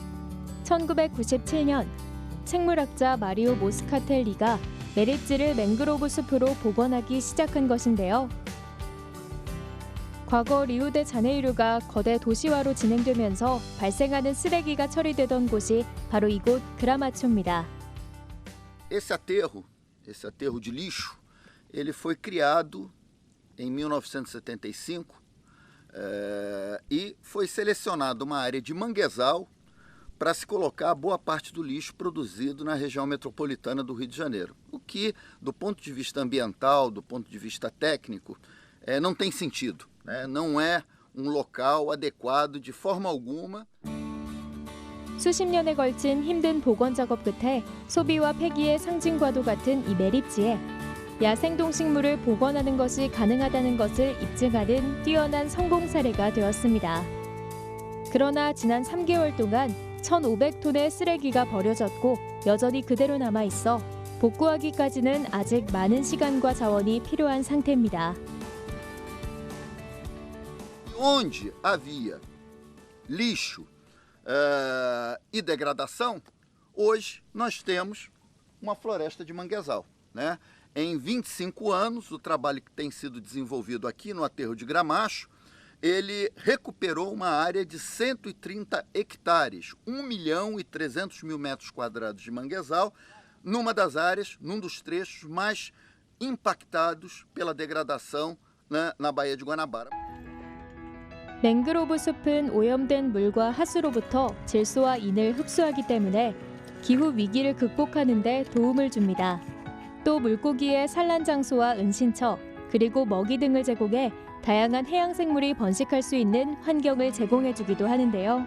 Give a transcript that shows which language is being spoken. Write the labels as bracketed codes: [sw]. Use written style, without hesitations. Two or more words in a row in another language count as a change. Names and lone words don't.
[ko] 1997년 생물학자 마리오 모스카텔리가 매립지를 맹그로브 숲으로 복원하기 시작한 것인데요. 과거 리우데자네이루가 거대 도시화로 진행되면서 발생하는 쓰레기가 처리되던 곳이 바로 이곳 그라마초입니다. [pt] Esse aterro de lixo, ele foi criado em 1975 e foi selecionada uma área de manguezal para se colocar boa parte do lixo produzido na região metropolitana do Rio de Janeiro. O que, do ponto de vista ambiental, do ponto de vista técnico, não tem sentido, né? Não é local adequado de forma alguma. [ko] 수십 년에 걸친 힘든 복원 작업 끝에 소비와 폐기의 상징과도 같은 이 매립지에 야생동식물을 복원하는 것이 가능하다는 것을 입증하는 뛰어난 성공 사례가 되었습니다. 그러나 지난 3개월 동안 1,500톤의 쓰레기가 버려졌고 여전히 그대로 남아있어 복구하기까지는 아직 많은 시간과 자원이 필요한 상태입니다. [pt] Onde havia lixo e degradação, hoje nós temos uma floresta de manguezal, né? Em 25 anos, o trabalho que tem sido desenvolvido aqui no aterro de Gramacho, ele recuperou uma área de 130 hectares, 1.300.000 metros quadrados de manguezal, numa das áreas, num dos trechos mais impactados pela degradação, né, na Baía de Guanabara. [ko] 맹그로브 숲은 오염된 물과 하수로부터 질소와 인을 흡수하기 때문에 기후 위기를 극복하는 데 도움을 줍니다. 또 물고기의 산란 장소와 은신처, 그리고 먹이 등을 제공해 다양한 해양 생물이 번식할 수 있는 환경을 제공해주기도 하는데요.